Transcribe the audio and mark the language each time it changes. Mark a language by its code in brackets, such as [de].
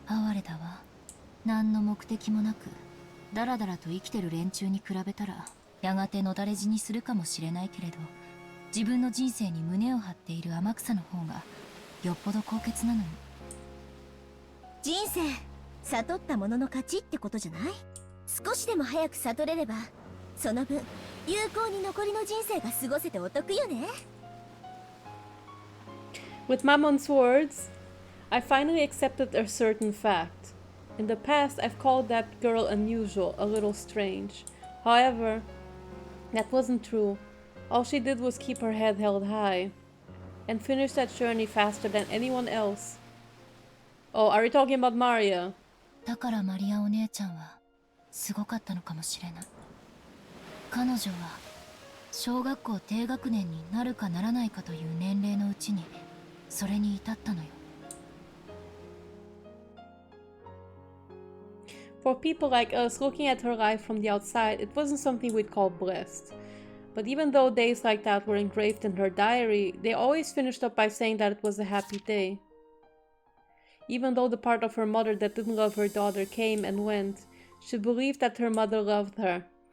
[ja] 哀れだわ。何の目的もなくだらだらと生きてる連中に比べたらやがてのだれ死にするかもしれないけれど、自分の人生に胸を張っている天草の方がよっぽど高潔なのに。人生悟ったものの勝ちってことじゃない？少しでも早く悟れればその分有効に残りの人生が過ごせてお得よね。 [en] With Mammon's words, I finally accepted a certain fact. In the past, I've called that girl unusual, a little strange. However, that wasn't true. All she did was keep her head held high and finish that journey faster than anyone else. Oh, are we talking about Maria? [ja] だからマリアお姉ちゃんはすごかったのかもしれない。彼女は小学校低学年になるかならないかという年齢のうちにそれに至ったのよ。 [en] For people like us, looking at her life from the outside, it wasn't something we'd call blessed. But even though days like that were engraved in her diary, they always finished up by saying that it was a happy day. Even though the part of her mother that didn't love her daughter came and went, she believed that her mother loved her.